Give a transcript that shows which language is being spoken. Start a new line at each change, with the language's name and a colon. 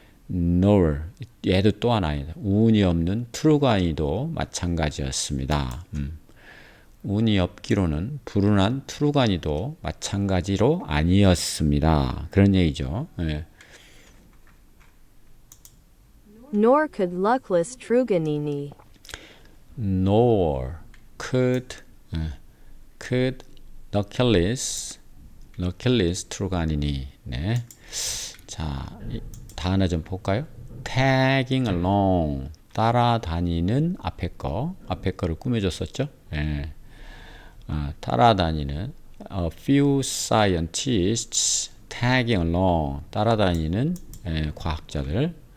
Korean: nor 얘도 또한 아니다. 운이 없는 트루가니도 마찬가지였습니다. 운이 없기로는 불운한 트루가니도 마찬가지로 아니었습니다. 그런 얘기죠.
English: Nor could luckless Truganini. Nor could luckless 트루가니니.
Korean: 네. 자, 다 하나 좀 볼까요? tagging along 따라다니는 앞에 거를 꾸며줬었죠. 따라다니는 a few scientists tagging along 따라다니는 과학자들.